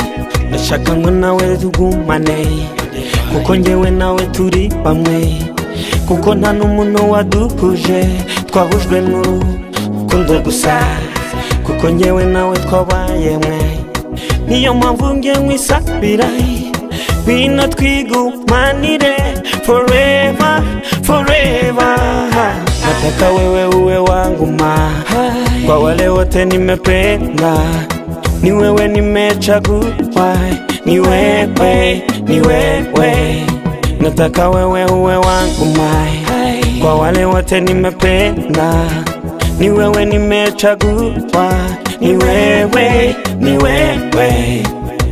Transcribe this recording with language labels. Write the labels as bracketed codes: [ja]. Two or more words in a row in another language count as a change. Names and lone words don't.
[rw] Ndashaka ngo nawe tugumane, kuko njyewe nawe turi bamwe, kuko nta n'umuntu waduhuje, twahujwe n'urukundo gusa, kuko njyewe nawe twabaye mwe. Niyo mpamvu nge nkwisabira, bino twigumanire [en] forever, forever. [sw] Nataka wewe uwe wangu ma. Kwa wale wote nimependa, ni wewe nimechagua, ni wewe, ni wewe. Nataka wewe uwe wangu ma. Kwa wale wote nimependa, ni wewe nimechagua, ni wewe, ni wewe.